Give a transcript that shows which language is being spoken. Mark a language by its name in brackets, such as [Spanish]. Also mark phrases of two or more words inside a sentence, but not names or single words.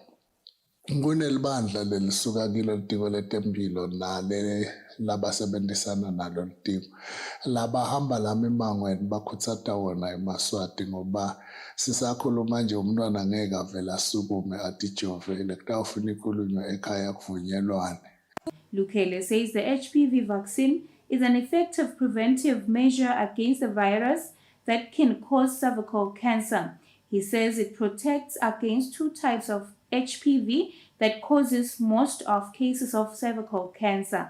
[Swati] Kunelibandla lelisuka kilo litiko letempilo nale labasebenzisana nalo litiko. Labahamba lami emangweni bakhuthata wona eMaswati ngoba sisakhuluma nje umntwana ngeke avela asukume atijovele kutawufuna ikhulunywe ekhaya kuvunyelwane. [English] Lukele says the HPV vaccine is an effective preventive measure against the virus that can cause cervical cancer. He says it protects against two types of HPV that causes most of cases of cervical cancer.